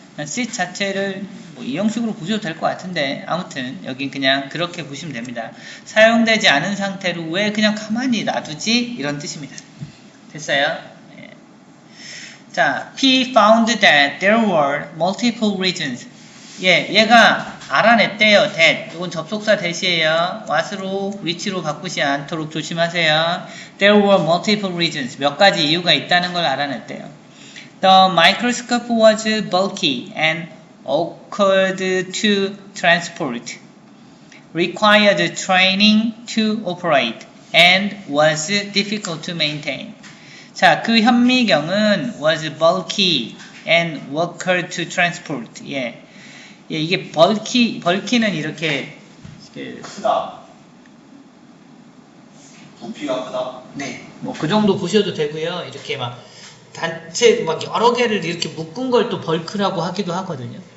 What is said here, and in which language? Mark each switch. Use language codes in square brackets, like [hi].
[ko] sit 자체를 이 형식으로 보셔도 될 것 같은데 아무튼 여긴 그냥 그렇게 보시면 됩니다. 사용되지 않은 상태로 왜 그냥 가만히 놔두지? 이런 뜻입니다. 됐어요? 네. [en] 자, P found that there were multiple reasons. [ko] 예, 얘가 알아냈대요. that. 이건 접속사 대시예요. what으로 which로 바꾸지 않도록 조심하세요. [en] There were multiple reasons. [ko] 몇 가지 이유가 있다는 걸 알아냈대요. [en] The microscope was bulky and awkward to transport, required training to operate, and was difficult to maintain. [ko] 자, 그 현미경은 [en] was bulky and awkward to transport. [ko] 예, 이게 bulky는 이렇게 크다. 부피가 크다. 네, 뭐 그 정도 보셔도 되고요. 이렇게 막 단체 막 여러 개를 이렇게 묶은 걸 또 벌크라고 하기도 하거든요.